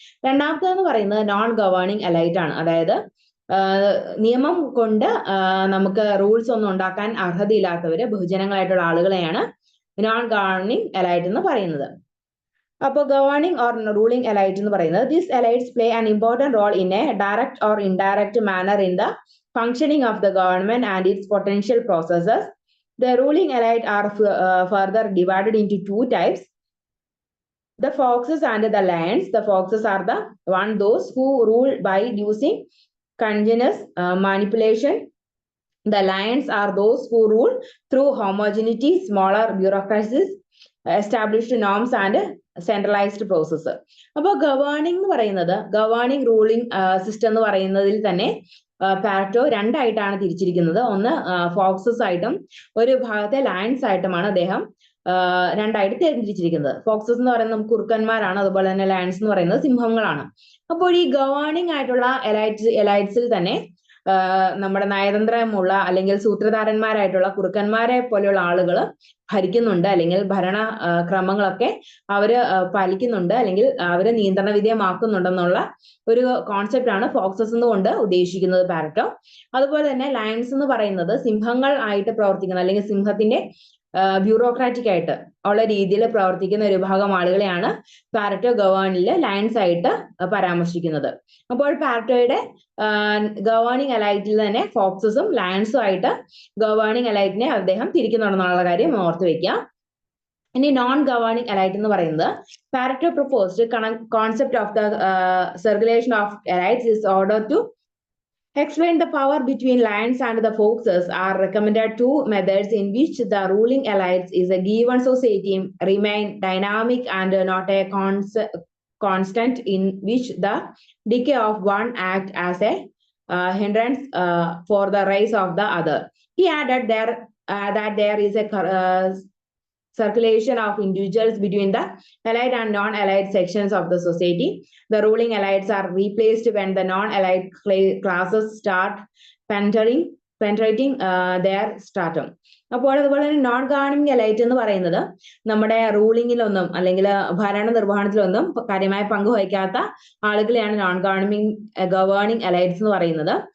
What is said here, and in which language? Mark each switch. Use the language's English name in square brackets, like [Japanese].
[Malayalam] രണ്ടാമത്തേന്ന് പറയുന്നത് non governing elite ആണ്. അതായത് നിയമം കൊണ്ട് നമുക്ക് റൂൾസ് ഒന്നും ഉണ്ടാക്കാൻ അർഹതയില്ലാത്തവര്, ബഹുജനങ്ങളായിട്ടുള്ള ആളുകളെയാണ് നോൺ ഗവേണിംഗ് എലൈറ്റ് എന്ന് പറയുന്നത്. അപ്പോൾ [English] governing or ruling elite [Malayalam] എന്ന് പറയുന്നത് [English] This elites play an important role in a direct or indirect manner in the functioning of the government and its potential processes. The ruling elite are further divided into 2 types. The foxes and the lions. The foxes are the those who rule by using continuous manipulation. The lions are those who rule through homogeneity, smaller bureaucracies, established norms and centralized process. [Malayalam] അപ്പോൾ governing എന്ന് പറയുന്നത്, governing ruling system എന്ന് പറയുന്നതിൽ തന്നെ Pareto രണ്ടായിട്ടാണ് തിരിച്ചിരിക്കുന്നത്. ഒന്ന് foxes ആയിട്ടും ഒരു ഭാഗത്തെ ലയൺസ് ആയിട്ടുമാണ് അദ്ദേഹം രണ്ടായിട്ട് തിരിച്ചിരിക്കുന്നത്. ഫോക്സസ് എന്ന് പറയുന്നത് നമുക്ക് കുറുക്കന്മാരാണ്, അതുപോലെ തന്നെ ലയൺസ് എന്ന് പറയുന്നത് സിംഹങ്ങളാണ്. അപ്പോൾ ഈ ഗവേണിംഗ് ആയിട്ടുള്ള എലൈറ്റ്സിൽ തന്നെ നമ്മുടെ നയതന്ത്രമുള്ള അല്ലെങ്കിൽ സൂത്രധാരന്മാരായിട്ടുള്ള കുറുക്കന്മാരെ പോലെയുള്ള ആളുകൾ ഭരിക്കുന്നുണ്ട്, അല്ലെങ്കിൽ ഭരണ ക്രമങ്ങളൊക്കെ അവര് പാലിക്കുന്നുണ്ട്, അല്ലെങ്കിൽ അവര് നിയന്ത്രണ വിധേയമാക്കുന്നുണ്ടെന്നുള്ള ഒരു കോൺസെപ്റ്റ് ആണ് ഫോക്സസ് എന്നുകൊണ്ട് ഉദ്ദേശിക്കുന്നത് പാരറ്റോ. അതുപോലെ തന്നെ ലയൺസ് എന്ന് പറയുന്നത് സിംഹങ്ങൾ ആയിട്ട് പ്രവർത്തിക്കുന്ന, അല്ലെങ്കിൽ സിംഹത്തിന്റെ ബ്യൂറോക്രാറ്റിക് ആയിട്ട് ഉള്ള രീതിയിൽ പ്രവർത്തിക്കുന്ന ഒരു വിഭാഗം ആളുകളെയാണ് പാരറ്റോ ഗവേണില് ലയൺസ് ആയിട്ട് പരാമർശിക്കുന്നത്. അപ്പോൾ പാരറ്റോയുടെ ഗവേണിംഗ് എലൈറ്റിൽ തന്നെ ഫോക്സസും ലയൺസും ആയിട്ട് ഗവേണിംഗ് എലൈറ്റിനെ അദ്ദേഹം തിരിക്കുന്നുണ്ടെന്നുള്ള കാര്യം ഓർത്ത് വെക്കുക. ഇനി [English] non governing elite [Malayalam] എന്ന് പറയുന്നത്, [English] Pareto proposed concept of the circulation of elites is order to explain the power between lions and the foxes are recommended two methods in which the ruling elites is a given society remain dynamic and not a constant, in which the decay of one act as a hindrance for the rise of the other. He added that there is a circulation of individuals between the elite and non-elite sections of the society. The ruling elites are replaced when the non-elite classes start penetrating their stratum. [Malayalam] അപ്പോൾ അതുപോലെ തന്നെ non governing elite എന്ന് പറയുന്നത് നമ്മുടെ റൂളിങ്ങിലൊന്നും അല്ലെങ്കിൽ ഭരണ നിർവഹണത്തിലൊന്നും കാര്യമായ പങ്കുവഹിക്കാത്ത ആളുകളെയാണ് നോൺ ഗവേണിംഗ് എലൈറ്റ്സ് എന്ന് പറയുന്നത്.